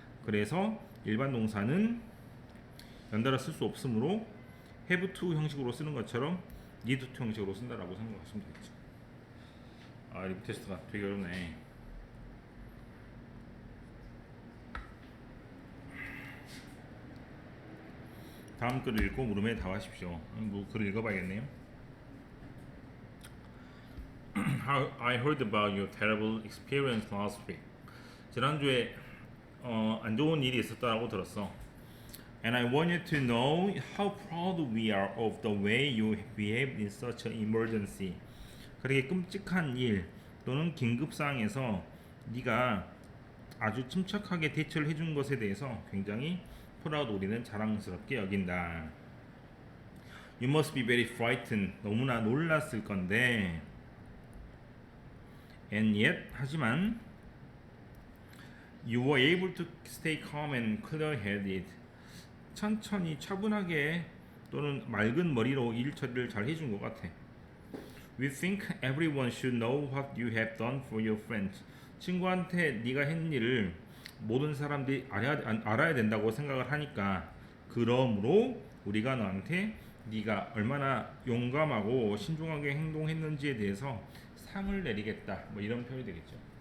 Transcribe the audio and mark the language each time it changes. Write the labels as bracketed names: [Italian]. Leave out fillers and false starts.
[Korean] 그래서 일반 동사는 연달아 쓸 수 없으므로 have to 형식으로 쓰는 것처럼 need to 형식으로 쓴다라고 생각하시면 되겠죠. 아, 리뷰 테스트가 되게 어렵네. 다음 글을 읽고 물음에 답하십시오. 글을 읽어봐야겠네요. [English] I heard about your terrible experience last week. [Korean] 지난주에 안 좋은 일이 있었다고 들었어. [English] And I wanted to know how proud we are of the way you behaved in such an emergency. [Korean] 그렇게 끔찍한 일 또는 긴급 상황에서 네가 아주 침착하게 대처를 해준 것에 대해서 굉장히 proud 우리는 자랑스럽게 여긴다. [English] You must be very frightened. [Korean] 너무나 놀랐을 건데. [English] And yet [Korean] 하지만 [English] you were able to stay calm and clear-headed. [Korean] 천천히 차분하게 또는 맑은 머리로 일 처리를 잘 해준 것 같아. [English] We think everyone should know what you have done for your friends. [Korean] 친구한테 네가 했는 일을 모든 사람들이 알아야 된다고 생각을 하니까 그러므로 우리가 너한테 네가 얼마나 용감하고 신중하게 행동했는지에 대해서 상을 내리겠다. 뭐 이런 표현이 되겠죠.